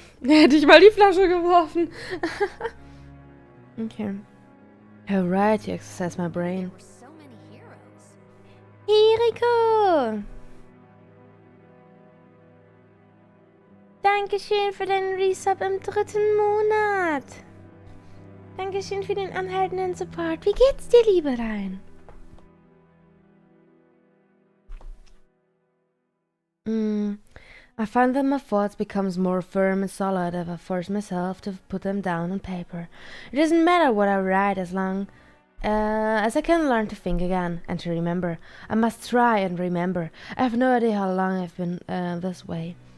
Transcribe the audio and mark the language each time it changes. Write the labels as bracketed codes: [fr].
[de] Hätte ich mal die Flasche geworfen. Okay. [en] How right, you exercise my brain. There were so many heroes. Eriko! [de] Dankeschön für deinen Resub im 3. Monat. Dankeschön für den anhaltenden Support. Wie geht's dir, liebe Rein? [en] I find that my thoughts becomes more firm and solid if I force myself to put them down on paper. It doesn't matter what I write as long as I can learn to think again and to remember. I must try and remember. I have no idea how long I've been this way.